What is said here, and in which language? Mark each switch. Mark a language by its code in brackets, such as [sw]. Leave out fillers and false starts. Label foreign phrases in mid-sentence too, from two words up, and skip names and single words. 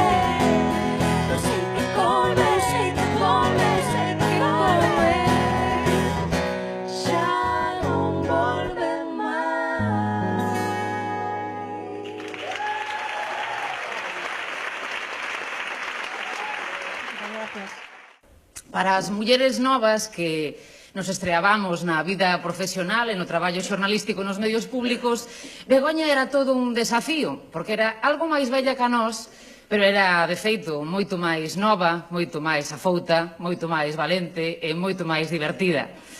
[pt] Não sei que come, não sei que come, não sei que come. Já não volve mais. [gl] Para as mulleres novas que nos estreábamos na vida profesional e no traballo xornalístico nos medios públicos, Begoña era todo un desafío, porque era algo máis bella que a nós, pero era, de feito, moito máis nova, moito máis afouta, moito máis valente e moito máis divertida.